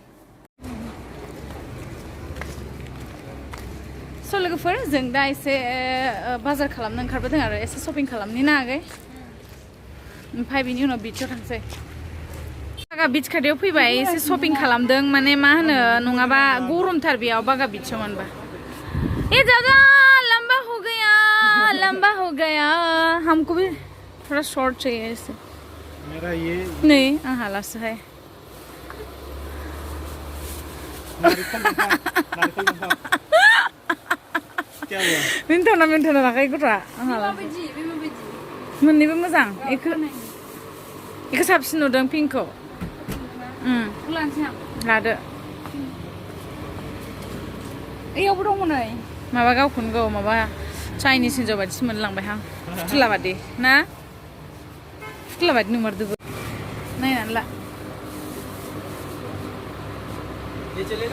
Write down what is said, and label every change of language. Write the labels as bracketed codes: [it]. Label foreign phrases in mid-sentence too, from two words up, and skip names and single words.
[brx] स' लोगोफोर जों दा एसे बाजार खालामनो ओंखारबोदों आरो एसे शपिं खालामनि ना आगै ओमफ्राय बिनि उनाव बीचआव थांसै बागा बीच खाथियाव फैबाय एसे शपिं खालामदों माने मा होनो नङाबा गरमथार बेयाव बागा बीचआव मोनबा [hi] ए दादा लंबा हो गया हमको भी थोड़ा शॉर्ट चाहिए ऐसे मेरा ये [brx] नहीं आहा लासोहाय [hi] क्या हुआ [brx] मिन्थना लाखायो गथ'आ आंहा मोननैबो मोजां बेखौ साबसिन नुदों पिंकखौ लादो ओइयावबो दङ नै माबा गावखौनो गाव माबा चाइनिस हिन्जाव बायदिसो मोनलांबायहां फुथुला बादि ना फुथुला बादि नुमारदोबो नायनानै ला [hi] ये चलेगा